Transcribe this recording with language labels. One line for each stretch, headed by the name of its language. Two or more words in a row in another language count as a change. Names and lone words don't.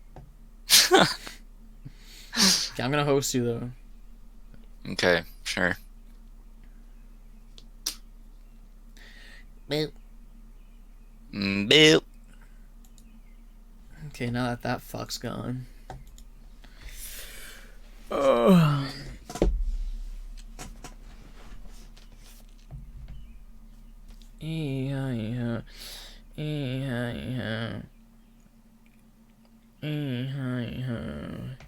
English: Okay, I'm gonna host you though. Okay, sure. Boop. Boop. Okay, now that fuck's gone. Oh. E-I-O. E-I-O. E-I-O.